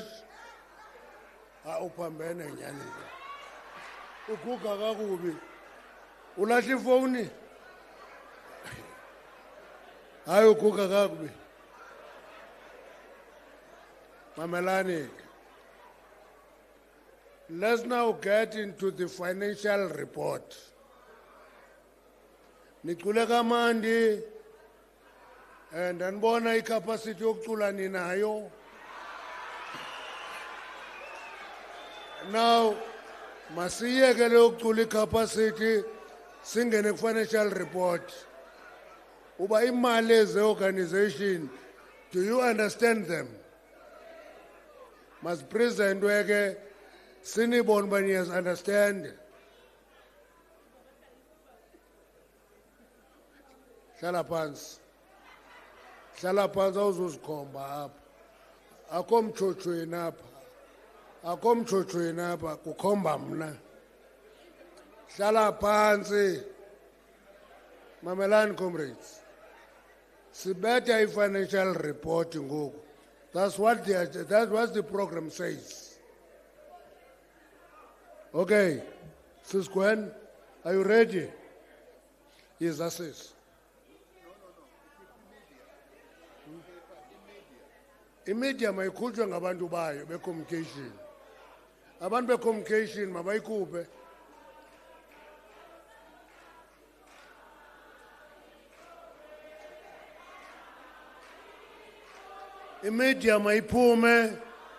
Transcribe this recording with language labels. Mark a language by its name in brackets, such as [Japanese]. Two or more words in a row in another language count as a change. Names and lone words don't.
[Xhosa] Uphambene nyani. Ukuga kakubi. Ulahla ifoni. Hayi ukuga kakubi. Mamelani. [English] Let's now get into the financial report. [Xhosa] Nicule kamandi and anibona icapacity yokucula ninayo. Now masiyeke lokucula icapacity singene [English] financial report. [Xhosa] Uba imali eze [English] organization, do you understand them? Must present [Xhosa] weke sinibone bani understand. [Zulu] Hlala phansi. Hlala phansi awuzuzikhomba apha. [Xhosa] Akho mtshotshweni apha. Akho mtshotshweni apha kukhomba mna. [Zulu] Hlala phansi. Mamelani comrades. [Xhosa] Sibetha i-financial report ngoku. [English] That's what the program says. Okay. Sis Gwen, are you ready? Yes, that's it. [Xhosa] Imedia mayikhutshwe ngabantu bayo be-communication. Abantu be-communication mabayikhuphe. Imedia mayiphume.